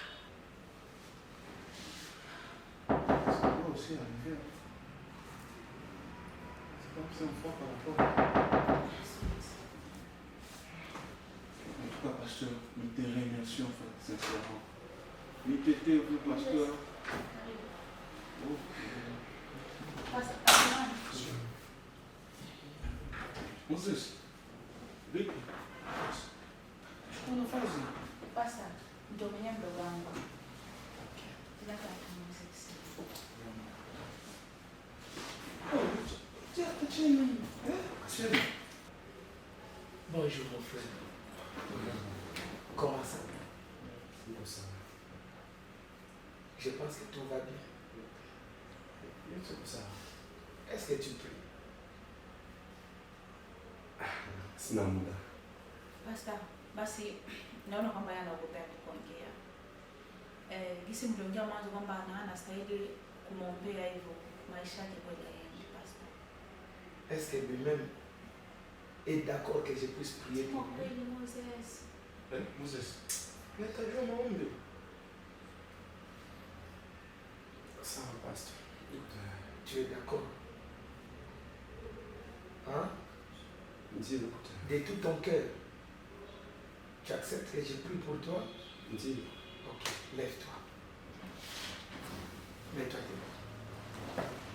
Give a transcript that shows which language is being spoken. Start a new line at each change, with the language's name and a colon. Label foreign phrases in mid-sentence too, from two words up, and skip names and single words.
French: C'est aussi arrivé. C'est comme ça, une fois par rapport. En tout cas, pasteur, nous te remercions, sincèrement. Nous t'étais, vous, pasteur.
Swahili: Moses, vipi? Unafanya? Pasa, ndio mwenye mdogo wangu. Ila kwa Moses.
French: Bonjour mon frère. Comment ça va? Je pense que tout va bien. Est-ce que tu pries?
Swahili: Sina muda. Pastor, basi naona kwamba yanaogopea kuongea. Gisi mliongea mwanzo kwamba anastahili kumwombea hivyo maisha yake kweli yaende, pastor.
French: Est-ce que lui-même est d'accord que je puisse prier pour lui?
Swahili: Kweli Moses. Moses. Nataka maombi. Sawa pastor.
French: Tu es d'accord? Hein? De tout ton cœur. Tu acceptes que je prie pour toi? Ok, lève-toi. Mets-toi debout.